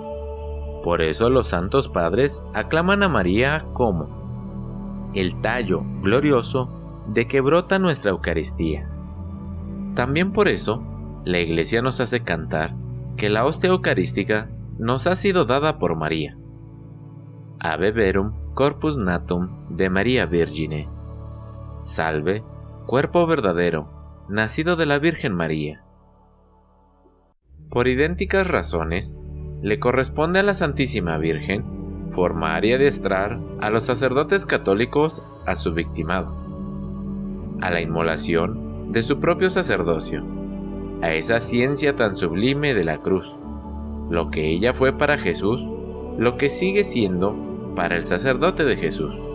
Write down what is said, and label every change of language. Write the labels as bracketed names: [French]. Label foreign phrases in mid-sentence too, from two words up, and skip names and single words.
[Spanish] Por eso los santos padres aclaman a María como el tallo glorioso de que brota nuestra Eucaristía. También por eso, la Iglesia nos hace cantar que la hostia eucarística nos ha sido dada por María. [Latin] Ave verum corpus natum de Maria Virgine. [Spanish] Salve, cuerpo verdadero, nacido de la Virgen María. Por idénticas razones, le corresponde a la Santísima Virgen formar y adiestrar a los sacerdotes católicos a su victimado, a la inmolación de su propio sacerdocio, a esa ciencia tan sublime de la cruz, lo que ella fue para Jesús, lo que sigue siendo para el sacerdote de Jesús.